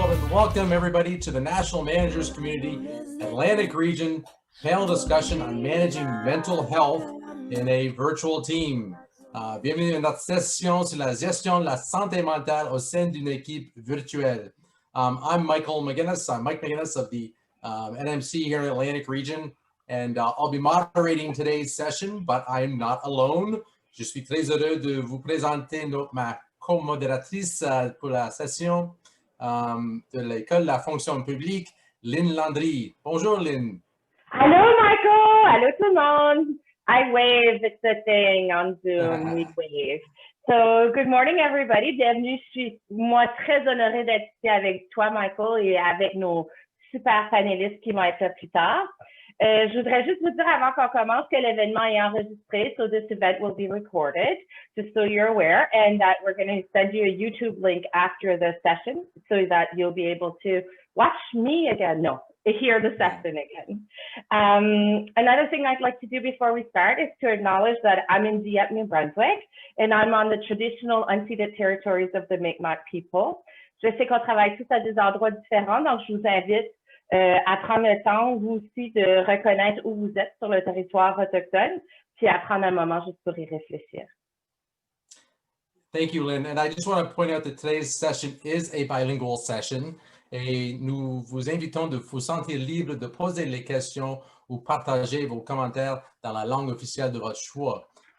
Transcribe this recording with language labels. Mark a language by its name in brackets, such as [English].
[English] welcome everybody to the National Managers Community Atlantic Region panel discussion on managing mental health in a virtual team. [French] Bienvenue à notre session sur la gestion de la santé mentale au sein d'une équipe virtuelle. [English] I'm Michael McGinnis. I'm Mike McGinnis of the NMC here in Atlantic Region, and I'll be moderating today's session, but I'm not alone. [French] Je suis très heureux de vous présenter ma co-modératrice pour la session de l'École de la fonction publique, Lynn Landry. Bonjour, Lynn. [English] Hello, Michael. Hello [French] tout le monde. [English] I wave, it's a thing on Zoom, we wave. So, good morning, everybody. [French] Bienvenue. Je suis, moi, très honorée d'être ici avec toi, Michael, et avec nos super panélistes qui vont être là plus tard. Je voudrais juste vous dire avant qu'on commence que l'événement est enregistré, [English] so this event will be recorded, just so you're aware, and that we're going to send you a YouTube link after the session so that you'll be able to watch me again, hear the session again. Another thing I'd like to do before we start is to acknowledge that I'm in Dieppe, New Brunswick, and I'm on the traditional unceded territories of the Mi'kmaq people. [French] Je sais qu'on travaille tous à des endroits différents, donc je vous invite à prendre le temps, vous aussi, de reconnaître où vous êtes sur le territoire autochtone, puis à prendre un moment juste pour y réfléchir. [English] Thank you, Lynn. And I just want to point out that today's session is a bilingual session. [French] Et nous vous invitons de vous sentir libre de poser les questions ou partager vos commentaires dans la langue officielle de votre choix.